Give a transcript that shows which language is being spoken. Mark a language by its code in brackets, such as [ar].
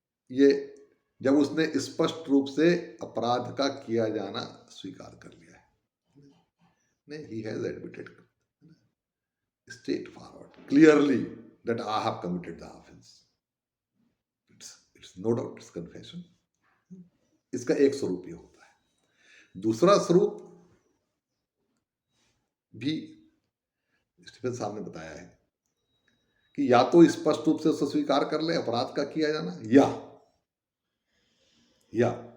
[hi] ये जब उसने स्पष्ट रूप से अपराध का किया जाना स्वीकार कर लिया है, नहीं, [en] he has admitted straightforward, clearly that I have committed the offense. It's no doubt, it's confession. [hi] इसका एक स्वरूप ये होता है। दूसरा स्वरूप भी स्टीफन साहब ने बताया है कि या तो स्पष्ट रूप से उसको स्वीकार कर ले अपराध का किया जाना, या